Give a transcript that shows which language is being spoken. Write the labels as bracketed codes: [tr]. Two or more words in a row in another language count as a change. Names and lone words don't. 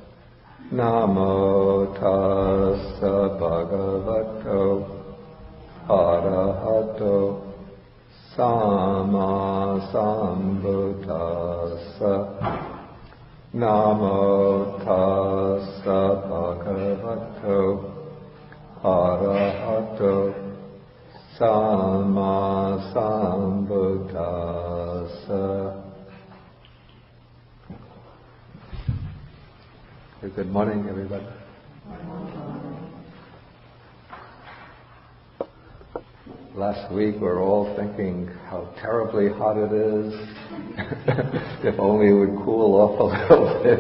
[pi] Namo tassa bhagavato arahato samma sambuddhassa. Namo tassa bhagavato arahato samma sambuddhassa. [en] Good morning, everybody. Last week we were all thinking how terribly hot it is. If only it would cool off a little bit.